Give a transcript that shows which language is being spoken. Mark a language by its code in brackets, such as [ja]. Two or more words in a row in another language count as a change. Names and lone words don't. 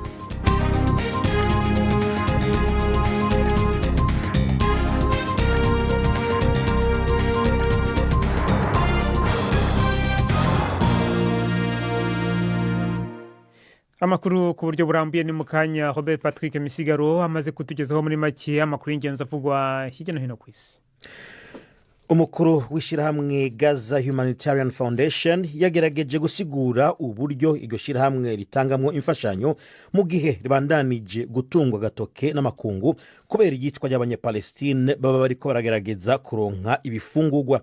[rw] Amakuru ku buryo burambuye ni mukanya. Robert Patrick Misigaro amaze kutugezaho muri make amakuru y'ingenzi avugwa hirya no hino ku isi. [rn] Umukuru w'ishirahamwe Gaza Humanitarian Foundation yagerageje gusigura uburyo iryo shirahamwe ritangamwo imfashanyo mu gihe ribandanije gutungwa gatoke n'amakungu kubera igicwa y'abanyapalestine baba bariko baragerageza kuronka ibifungurwa.